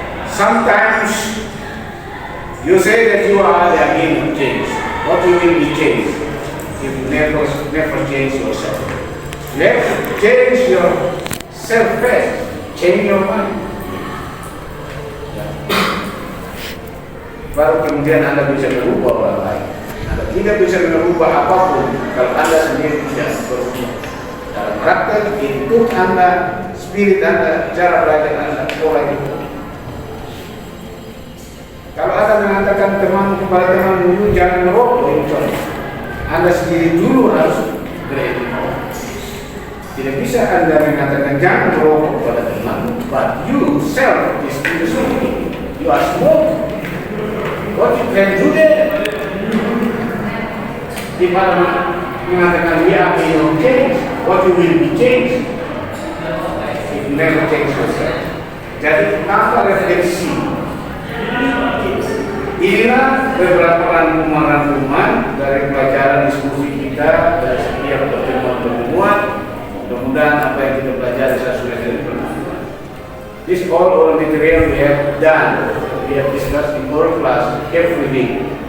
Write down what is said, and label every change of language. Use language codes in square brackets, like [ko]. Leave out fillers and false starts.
[en] Sometimes you say that you are the agent of change. What you will be changed if you never change yourself? You have to change yourself first. Change your mind. [id] Baru kemudian Anda bisa berubah orang lain. Anda tidak bisa merubah apapun kalau Anda sendiri tidak berubah. Dalam praktek hidup Anda, spirit Anda, cara belajar Anda, pola hidup. Kalau Anda mengatakan kepada teman dulu jangan merokok, Anda sendiri dulu harus berhenti merokok. Tidak bisa Anda mengatakan jangan merokok kepada teman, [en] but you self is smoking. You are smoking. What you can do there? [id] Di mana mengatakan [en] we are being changed, what you will be changed? If you never change yourself. [id] Jadi tanpa refleksi, inilah beberapa rangkuman dari pelajaran diskusi kita dari setiap pertemuan-pertemuan. Mudah-mudahan apa yang kita pelajari sesuai dengan pertemuan. [en] This all material we have done, we have discussed in our class every day.